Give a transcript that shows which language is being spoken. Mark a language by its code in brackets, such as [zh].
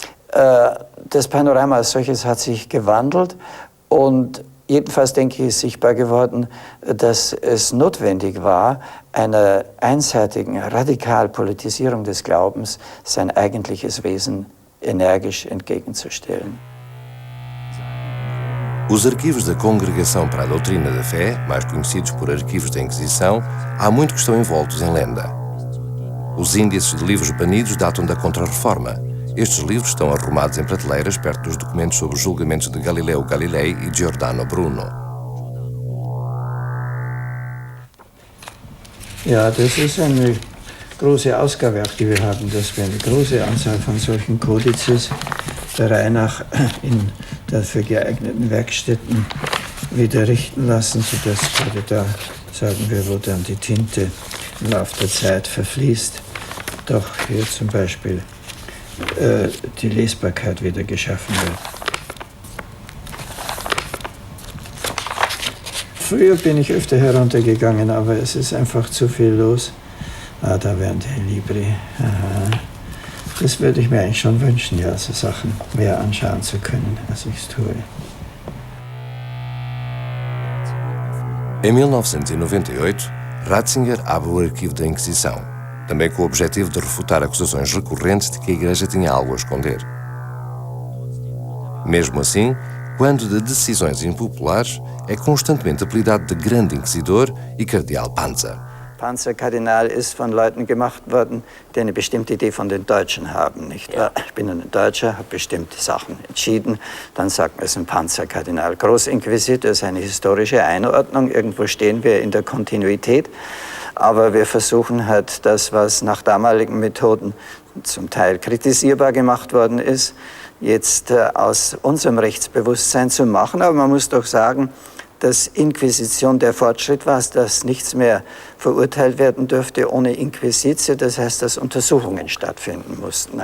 [de] Das Panorama als solches hat sich gewandelt und jedenfalls, denke ich, ist sichtbar geworden, dass es notwendig war, einer einseitigen Radikalpolitisierung des Glaubens sein eigentliches Wesen energisch entgegenzustellen. [pt] Os arquivos da Congregação para a Doutrina da Fé, mais conhecidos por arquivos da Inquisição, há muito que estão envoltos em lenda. Os índices de livros banidos datam da Contra-Reforma. Estes livros estão arrumados em prateleiras perto dos documentos sobre os julgamentos de Galileu Galilei e Giordano Bruno. [de] Ja, das ist eine große Ausgabe, auch die wir haben, dass wir eine große Anzahl von solchen Kodizes der Reihe nach in dafür geeigneten Werkstätten wieder richten lassen, sodass gerade da, sagen wir, wo dann die Tinte im Laufe der Zeit verfließt, doch hier zum Beispiel die Lesbarkeit wieder geschaffen wird. Früher bin ich öfter heruntergegangen, aber es ist einfach zu viel los. Ah, da wären die Libri. Aha. Das würde ich mir eigentlich schon wünschen, ja, so Sachen mehr anschauen zu können, als ich es tue. [pt] Em 1998, Ratzinger abre o arquivo da Inquisição, também com o objetivo de refutar acusações recorrentes de que a Igreja tinha algo a esconder. Mesmo assim, quando de decisões impopulares, é constantemente apelidado de Grande Inquisidor e Cardeal Panzer. [de] Panzerkardinal ist von Leuten gemacht worden, die eine bestimmte Idee von den Deutschen haben, nicht wahr? Ich bin ein Deutscher, habe bestimmte Sachen entschieden, dann sagt man, es ist ein Panzerkardinal. Großinquisitor ist eine historische Einordnung, irgendwo stehen wir in der Kontinuität, aber wir versuchen halt das, was nach damaligen Methoden zum Teil kritisierbar gemacht worden ist, jetzt aus unserem Rechtsbewusstsein zu machen, aber man muss doch sagen, dass Inquisition der Fortschritt war, dass nichts mehr verurteilt werden dürfte ohne Inquisitio, das heißt, dass Untersuchungen stattfinden mussten.